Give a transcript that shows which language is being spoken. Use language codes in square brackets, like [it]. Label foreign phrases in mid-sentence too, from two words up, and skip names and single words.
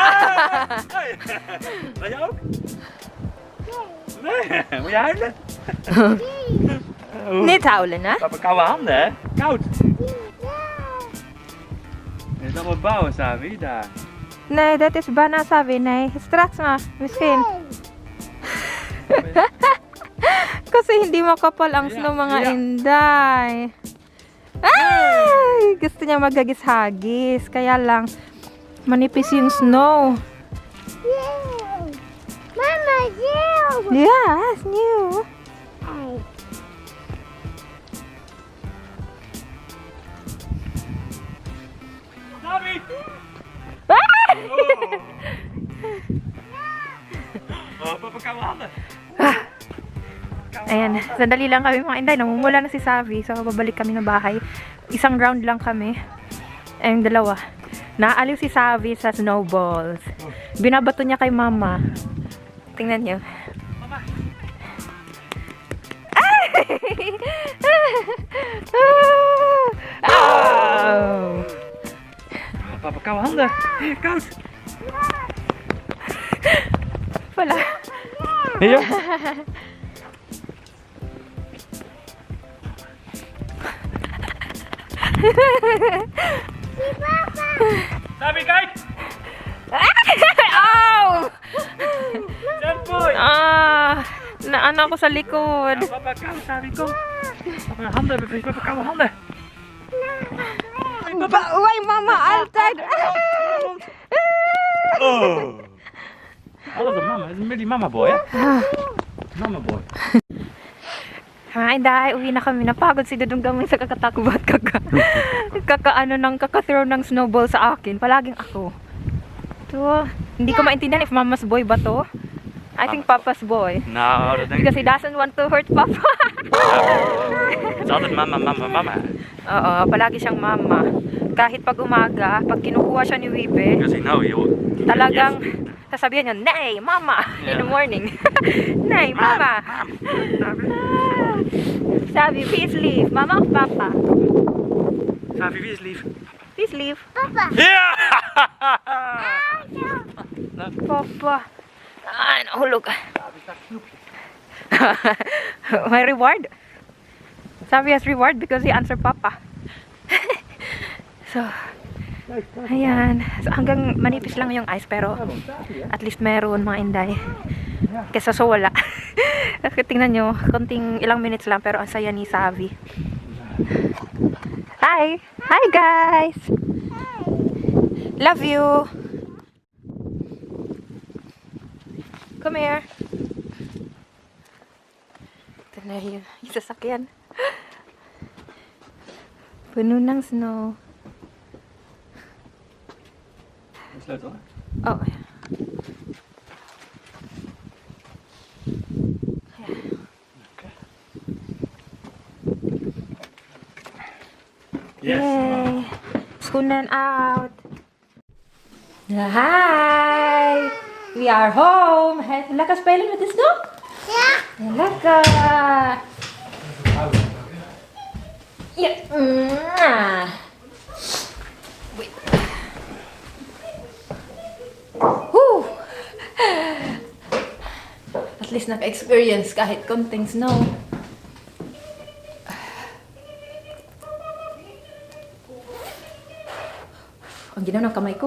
[nl] Wil je ook? Nee, moet je huilen? Niet huilen, hè? Papa, koude handen, hè? Koud. Is dat wat bouwen, Savi? Daar. Nee, dat is bijna sabi. Nee, straks maar. Misschien. [tl] Kasi hindi makapal ang snow mga Inday. Ay! Gusto niya magagis-hagis. Kaya lang, manipis yung snow. [en] Mama, you. Yes, new. [nl] Savi! Oh, papa, koude handen. [tl] Ayan, sandali lang kami mga Inday. Namumula na si Savi. So, babalik kami ng bahay. Isang round lang kami. Ayun, dalawa. Naaliw si Savi sa snowballs. Binabato niya kay mama. Tingnan niyo. Mama. Oh! [nl] Papa, koude handen. Koud. [tl] Wala. [nl] Hier. Sabi, kijk! Oh! [tl] Tempoy! Naano ako sa likod. [nl] Papa, koud, Sabi, kom. Papa, handen, papa, koude handen. Why mama altijd? Oh! Oh, dat is een mama. Dat is een mini mama boy, hè? Mama boy. [tl] Ay, dahil uwi na kami. Napagod si Dudong Gamay sa kakatakbo at kaka-throw ng snowball sa akin. Palaging ako. So, hindi ko maintindihan if [en] mama's boy [tl] ba to. [en] I think papa's boy. [nl] Nou, dat denk [en] Because he doesn't want to hurt papa. [nl] Het is altijd mama, mama, mama. [tl] Oo, palagi siyang mama. Kahit pag umaga, pag kinukuha siya ni Wibe, [en] Because you know, [nl] joh. [tl] talagang sasabihan niya, "Nay, mama!" [en] in the morning. "Nay, mama!" Sabi, please leave. [nl] Mama of papa? Savi, wie is lief? [en] Please leave. [nl] Ja! Papa. [tl] Ay, nahulog. May reward. [en] Sabi has reward because he answered papa. So, ayan. [tl] So, hanggang manipis lang yung ice pero at least meron mga Inday. Kesa so wala. Tingnan nyo, konting ilang minutes lang pero ang saya ni Savi. [en] Hi! Hi guys! Love you! Come here. [tl] Ito na yung sasakyan. Puno ng snow. [nl] Sleutel. Oh. [en] Yes. Yay! Schoenen out. Hi! We are home. [nl] Lekker spelen met de snow? Ja. Lekker! Ja. [en] Wait. Whew. [tl] At least naka-experience kahit konting snow. Ang ginaw ng kamay ko.